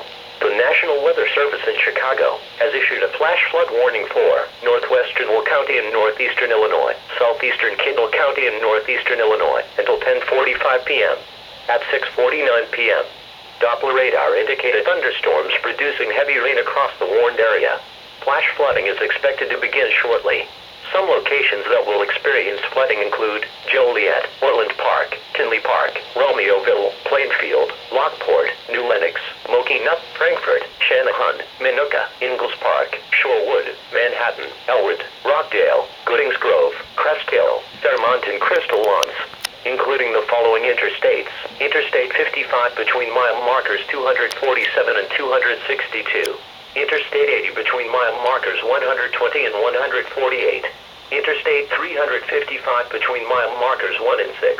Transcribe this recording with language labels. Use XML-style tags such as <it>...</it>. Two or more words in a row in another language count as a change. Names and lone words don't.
<en>The National Weather Service in Chicago has issued a flash flood warning for northwestern Will County and northeastern Illinois, southeastern Kendall County and northeastern Illinois until 10:45 p.m. At 6:49 p.m., Doppler radar indicated thunderstorms producing heavy rain across the warned area. Flash flooding is expected to begin shortly. Some locations that will experience flooding include Joliet, Orland Park, Tinley Park, Romeoville, Plainfield, Lockport, New Lenox, Mokina, Frankfort, Shanahan, Minooka, Ingalls Park, Shorewood, Manhattan, Elwood, Rockdale, Goodings Grove, Crest Hill, Fairmont, and Crystal Lawns, including the following interstates: Interstate 55 between mile markers 247 and 262. Interstate 80 between mile markers 120 and 148. Interstate 355 between mile markers 1 and 6.</en>